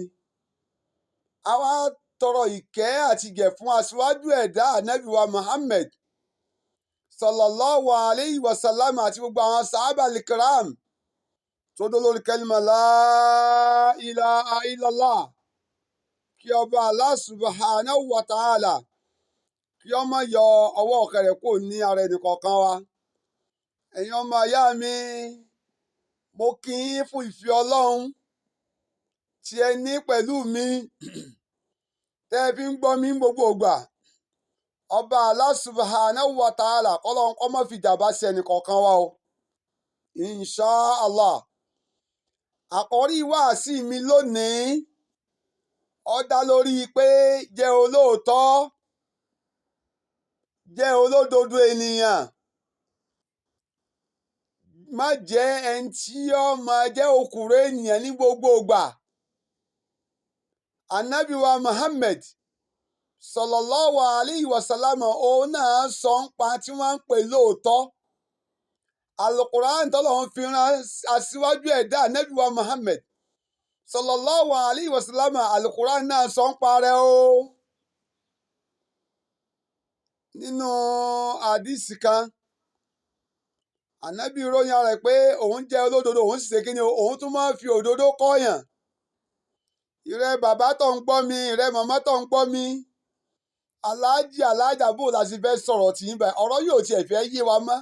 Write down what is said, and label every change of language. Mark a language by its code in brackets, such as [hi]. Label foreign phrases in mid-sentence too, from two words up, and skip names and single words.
[yo] A wá tọrọ ìkẹ́ àti ìgẹ̀ fún aṣíwájú ẹ̀dá ànábì wa Muhammad [ar] صلى الله عليه وسلم [yo] àti gbogbo àwọn sàhábà al-kiram tó dó lórí kẹ́límà [ar] لا إله إلا الله. [yo] Kí ọba Allah [ar] سبحانه وتعالى [yo] kí ó má yọ ọwọ́ ọ̀kẹ́ rẹ̀ kúrò ní ara ẹnìkọ̀ọ̀kan wa. Ẹ̀yin ọmọ ìyá mi, mo kí yín fún ìfẹ́ Ọlọ́run tí ẹ ní pẹ̀lú mi tẹ́ ẹ fi ń gbọ́ mi gbogbo ìgbà. Ọba Allah [ar] سبحانه وتعالى [yo] kọ́lọ́run kó má fi ìjàmbá sí ẹnìkọ̀ọ̀kan wa o. [ar] إن شاء الله. [yo] Àkọ́rí wáàsí mi lónìí ó dá lórí pé jẹ́ olóòótọ́, jẹ́ olódodo ènìyàn. Má jẹ́ ẹni tí ó máa jẹ́ òkúrò ènìyàn ní gbogbo ìgbà. Ànábì wa Muhammad [ar] صلى الله عليه وسلم [yo] òun náà sọ ń pa tí wọ́n ń pè lóòótọ́. Al-Qur'an tọ́lọ́run fi rán aṣíwájú ẹ̀dá ànábì wa Muhammad [ar] صلى الله عليه وسلم, [yo] Al-Qur'an náà sọ ń parẹ́ o. Nínú àdìsí kan, ànábì ròyìn ara rẹ̀ pé òun jẹ́ olódodo, òun sì ṣe kíni, òun tún máa ń fi òdodo kọ́yàn. Ìrẹ́ bàbá tó ń gbọ́ mi, ìrẹ́ màmá tó ń gbọ́ mi, aláàjì aláàjà bò láti fẹ́ sọ̀rọ̀ tì í báyìí, ọ̀rọ̀ yóò tiẹ̀ fẹ́ yé wa mọ́.